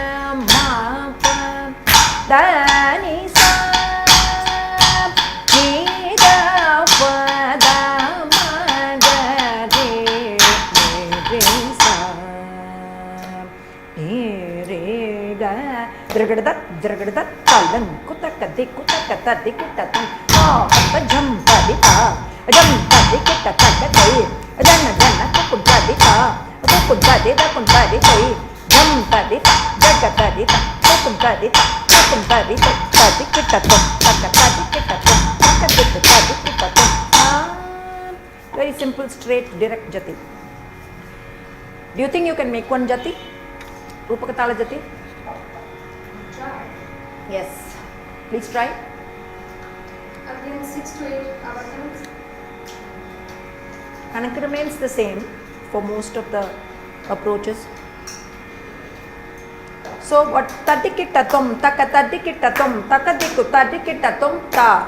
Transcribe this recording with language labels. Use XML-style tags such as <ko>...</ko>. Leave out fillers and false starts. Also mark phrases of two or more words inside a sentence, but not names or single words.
<en>pa da ni sa ni da pa da ma ga re ni re sa ni re ga dragada talan kutaka dikita tan ta jam padita kita takatai jana kunta dita jam padita jagatadita kunta dita tadikita tan takadikita tan. Very simple, straight, direct Jati. Do you think you can make one Jati? Rupaka Tala Jati? Try. Yes. Please try. Again, 6 to 8 hour times. And it remains the same for most of the approaches. So what tadikitatum, takatadikitatum, takadiku tadikitatum ta.</en>